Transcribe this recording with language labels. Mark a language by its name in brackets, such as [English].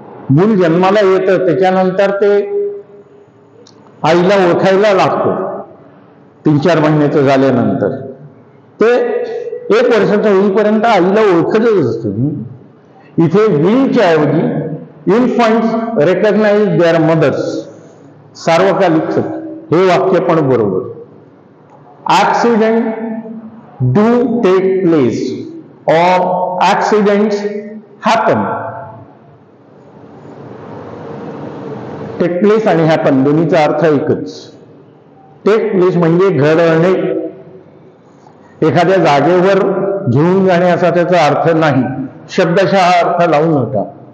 [Marathi] मूल जन्माला येतं त्याच्यानंतर ते आईला ओळखायला लागतं. 3-4 महिन्याचं झाल्यानंतर ते 1 वर्षाचं होईपर्यंत आईला ओळखतच असतं. इथे विलच्या ऐवजी [English] Infants recognise their mothers. [Marathi] सार्वकालिक सत्य. हे वाक्य पण बरोबर. [English] Accident do take place और accidents happen. [Marathi] टेक प्लेस आणि हॅपन दोन्हीचा अर्थ एकच. टेक प्लेस म्हणजे घडणे, एखाद्या जागेवर घेऊन जाणे असा त्याचा अर्थ नाही. शब्दशः अर्थ लावू नका.